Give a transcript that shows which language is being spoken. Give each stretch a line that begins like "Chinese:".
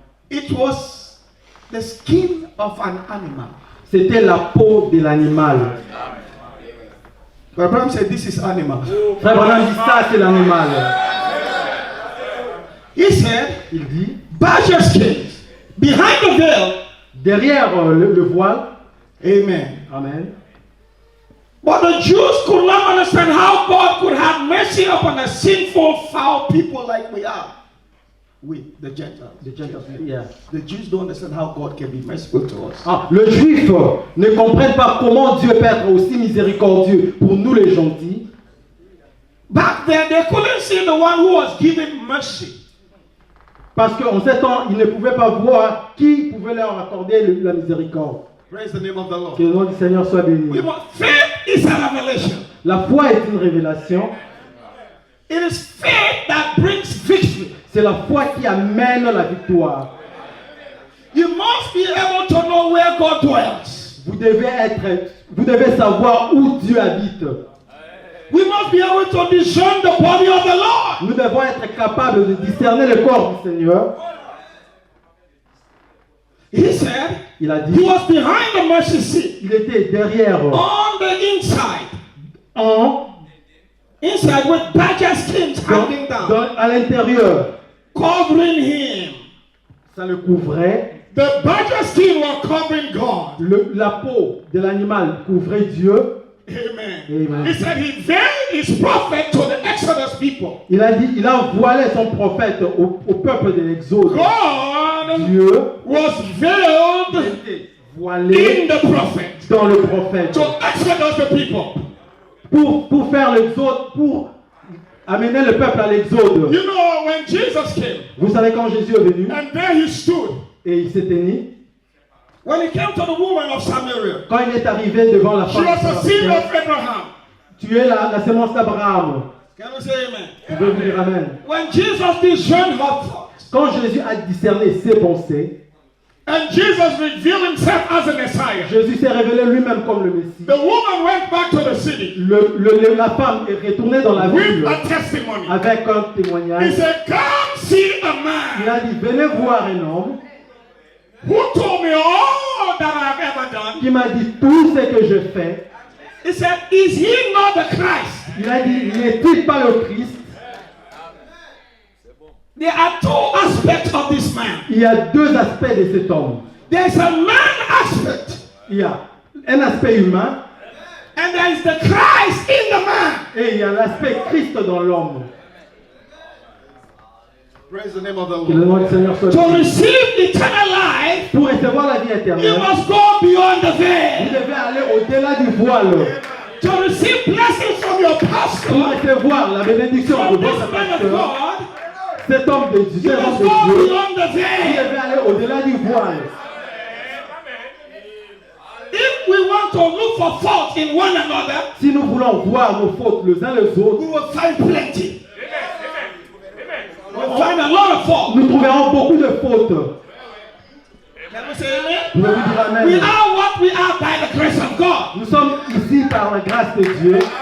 English: It was the skin of an animal.
French: C'était la peau de l'animal.
English: But Abraham said, "This is animal."
French: Frère Branham dit ça, c'est l'animal.
English: He said,
French: Il dit,
English: badger skins. Behind the veil.
French: derrière le voile.
English: Amen.
French: Amen.
English: But the Jews could not understand how God could have mercy upon a sinful, foul people like we are. We, the Gentiles. The Gentiles, yeah. The Jews don't understand how God can be merciful to us.
French: Ah, le juif ne comprenne pas comment Dieu peut être aussi miséricordieux pour nous les gentils.
English: Back then, they couldn't see the one who was giving mercy.
French: Parce qu'en ces temps, ils ne pouvaient pas voir qui pouvait leur accorder la miséricorde.
English: Praise the name of the Lord.
French: Que le nom du Seigneur soit béni.
English: Faith is a revelation.
French: La foi est une révélation.
English: It is faith that brings victory.
French: C'est la foi qui amène la victoire.
English: You must be able to know where God dwells.
French: Vous devez savoir où Dieu habite.
English: We must be able to discern the body of the Lord.
French: Nous devons être capables de discerner le corps du Seigneur.
English: He said,
French: Il a dit,
English: he was behind the mercy seat.
French: il était derrière,
English: On the inside. Inside with badger skins hanging down.
French: à l'intérieur.
English: Covering him.
French: Ça le couvrait.
English: The badger skin was covering God.
French: La peau de l'animal couvrait Dieu.
English: Amen.
French: Amen.
English: He said he veiled his prophet to the Exodus people.
French: Il a dit, il a voilé son prophète au peuple de l'Exode.
English: God
French: Dieu
English: was veiled
French: voilé
English: in the prophet
French: dans le prophète
English: to Exodus the people.
French: pour faire l'exode, pour amener le peuple à l'exode.
English: You know, when Jesus came,
French: Vous savez quand Jésus est venu
English: and there he stood.
French: et il s'était mis,
English: When he came to the woman of Samaria,
French: quand il est arrivé devant la
English: she
French: femme,
English: was a seed of Abraham.
French: tu es la sémence d'Abraham.
English: Can we say amen?
French: Tu veux dire amen.
English: When Jesus discerned her thoughts,
French: Quand Jésus a discerné ses pensées,
English: and Jesus revealed himself as a Messiah,
French: Jésus s'est révélé lui-même comme le Messie.
English: the woman went back to the city
French: La femme est retournée dans la
English: with
French: ville
English: a testimony.
French: avec un
English: He
French: témoignage.
English: said, come see a
French: Il
English: man
French: a dit, venez voir un homme
English: who told me all that I've ever done.
French: qui m'a dit tout ce que je fais.
English: He said, is he not the Christ?
French: Il a dit, n'est-il pas le Christ?
English: There are two aspects of this man.
French: Il y a deux aspects de cet homme.
English: There is a man aspect,
French: Il y a un aspect humain
English: and there is the Christ in the man.
French: et il y a l'aspect Christ dans l'homme.
English: Praise the name of the
French: Que le nom du Seigneur soit
English: To
French: béni.
English: receive eternal life,
French: Pour recevoir la vie
English: you
French: éternelle,
English: must go beyond the
French: vous
English: veil.
French: devez aller au-delà du voile.
English: To receive blessings from your
French: Pour
English: pastor,
French: recevoir la bénédiction de
English: from this
French: votre
English: man of
French: pasteur,
English: God,
French: cet homme de Dieu,
English: you
French: cet homme
English: must
French: de
English: go
French: Dieu,
English: beyond the
French: vous
English: veil.
French: devez aller au-delà du voile.
English: If we want to look for fault in one another,
French: Si nous voulons voir nos fautes les uns les autres,
English: we will find plenty. We'll find a lot of fault.
French: nous trouverons beaucoup de fautes.
English: Can we say amen?
French: Pouvez-vous dire amen?
English: We are what we are by the grace of God.
French: Nous sommes ici par la grâce de Dieu.